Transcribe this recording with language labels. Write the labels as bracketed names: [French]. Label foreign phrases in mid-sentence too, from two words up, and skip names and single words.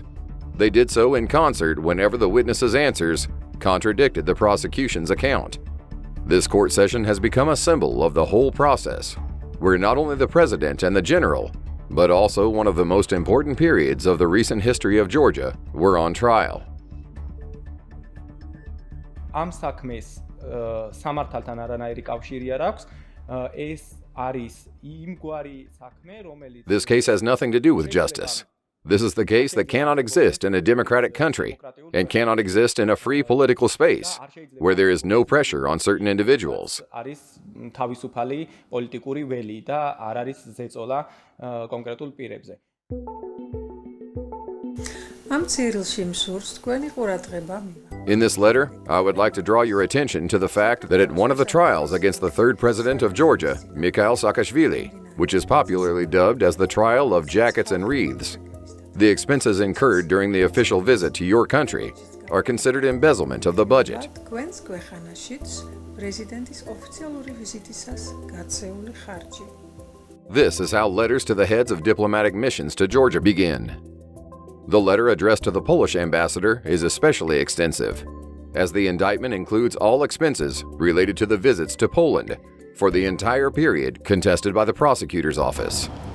[English] They did so in concert whenever the witness's answers contradicted the prosecution's account. This court session has become a symbol of the whole process, where not only the president and the general, but also one of the most important periods of the recent history of Georgia were on trial. [Georgian] ამ საქმეს სამართალთან არანაირი კავშირი არ აქვს. ეს არის იმგვარი საქმე, რომელიც [English] This case has nothing to do with justice. This is the case that cannot exist in a democratic country and cannot exist in a free political space where there is no pressure on certain individuals. [Georgian] არის თავისუფალი პოლიტიკური ველი და არ არის ზეწოლა კონკრეტულ პირებზე. ამ ციილში მსურს თქვენი ყურადღება მივა. [English] In this letter, I would like to draw your attention to the fact that at one of the trials against the third president of Georgia, Mikhail Saakashvili, which is popularly dubbed as the trial of jackets and wreaths, the expenses incurred during the official visit to your country are considered embezzlement of the budget. [Georgian] თქვენს ქვეყანაშიც პრეზიდენტის ოფიციალური ვიზიტისას გაწეული ხარჯი. [English] This is how letters to the heads of diplomatic missions to Georgia begin. The letter addressed to the Polish ambassador is especially extensive, as the indictment includes all expenses related to the visits to Poland for the entire period contested by the prosecutor's office.